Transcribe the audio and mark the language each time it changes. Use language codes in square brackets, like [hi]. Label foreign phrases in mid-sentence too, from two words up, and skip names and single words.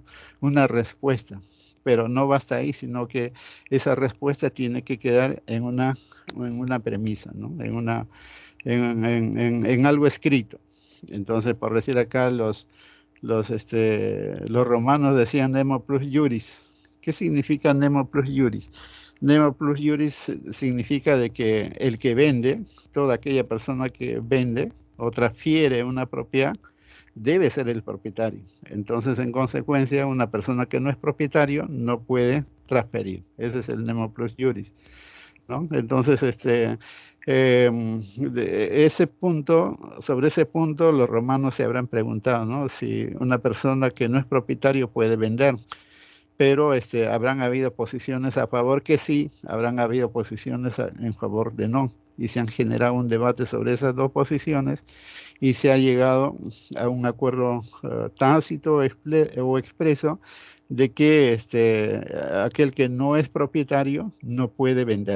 [es] Una respuesta. Pero no basta ahí, sino que esa respuesta tiene que quedar en una premisa, ¿no? En algo escrito. Entonces, por decir acá, los romanos decían [la] nemo plus juris. [es] ¿Qué significa [la] nemo plus juris? Nemo plus juris [es] significa de que el que vende, toda aquella persona que vende o transfiere una propiedad, debe ser el propietario. Entonces, en consecuencia, una persona que no es propietario no puede transferir. Ese es el [la] nemo plus juris. [es] ¿no? Entonces, ese punto, sobre ese punto, los romanos se habrán preguntado, ¿no? Si una persona que no es propietario puede vender, pero habrán habido posiciones a favor que sí, habrán habido posiciones en favor de no, y se han generado un debate sobre esas dos posiciones y se ha llegado a un acuerdo tácito o expreso de que aquel que no es propietario no puede vender.